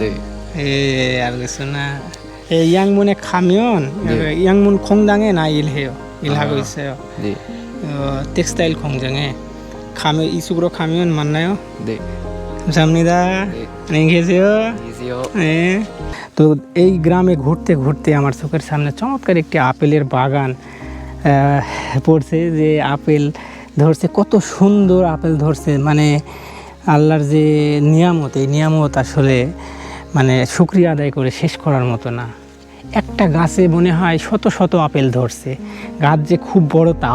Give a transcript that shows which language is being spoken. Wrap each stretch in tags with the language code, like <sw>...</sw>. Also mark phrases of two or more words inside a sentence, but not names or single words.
<ko>네. 예, 알겠습니다. 양문에 가면 네. 양문 공장에 나 일해요. 일하고 아. 있어요. 네. 텍스타일 공장에 가면 이쪽으로 가면 만나요. 네. 감사합니다. 네. 안녕히 계세요. 안녕히 계세요.</ko> <bn>হ্যাঁ তো এই গ্রামে ঘুরতে ঘুরতে আমার চোখের সামনে চমৎকার একটি আপেলের বাগান পড়ছে যে আপেল ধরছে কত সুন্দর আপেল ধরছে মানে আল্লাহর যে নিয়ামত এই নিয়ামত আসলে মানে শুকরিয়া আদায় করে শেষ করার মতো না একটা গাছে মনে হয় শত শত আপেল ধরছে গাছ যে খুব বড় তাও</bn>